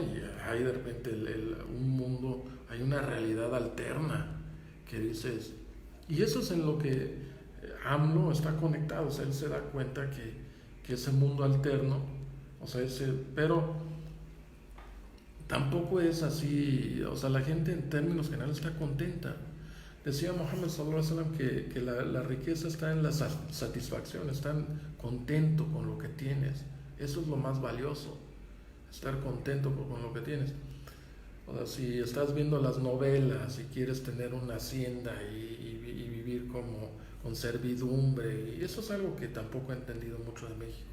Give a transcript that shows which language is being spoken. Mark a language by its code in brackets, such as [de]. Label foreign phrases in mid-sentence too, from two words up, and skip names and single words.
[es] Y hay de repente un mundo, hay una realidad alterna que dices, y eso es en lo que AMLO está conectado, o sea, él se da cuenta que ese mundo alterno, o sea, pero tampoco es así, o sea, la gente en términos generales está contenta. Decía Mohammed [ar] صلى الله عليه وسلم [es] que la riqueza está en la satisfacción, están contento con lo que tienes, eso es lo más valioso, estar contento con lo que tienes. O sea, si estás viendo las novelas y quieres tener una hacienda y vivir como con servidumbre, y eso es algo que tampoco he entendido mucho de México.